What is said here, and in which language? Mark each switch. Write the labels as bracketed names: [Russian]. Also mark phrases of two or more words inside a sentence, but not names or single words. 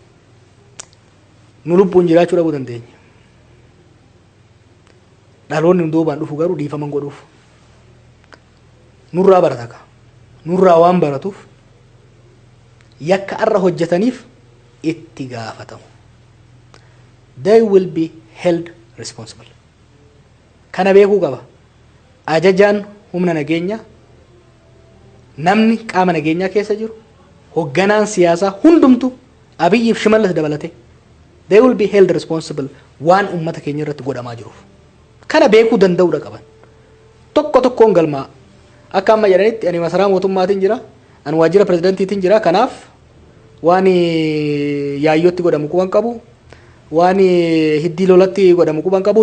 [Oromo] Nu lubbuun jiraachuu dhabuu dandeenya. Dhaloonni duubaan dhufu garuu dhiifaman godhuuf. Nurraa barataka. Nurraa waan baratuuf yakka arra hojjetaniif itti gaafatamu. [English] They will be held responsible. [Oromo] Kana beekuu qaba. Ajajaan humna nageenya namni qaama nageenyaa keessa jiru hogganaan siyaasaa hundumtu Abiyyiif Shimallis dabalate [English] they will be held responsible [Oromo] waan ummata keenya irratti godhamaa jiruuf. Kana beekuu danda'uudha qaban. Tokko tokkoon galmaa akka amma jedhanitti ani masaraa mootummaatiin jira, ani waajjira pirezidantiitiin jira, kanaaf waan yaayyootti godhamu quban qabu, waan hiddii lolatti godhamu quban qabu.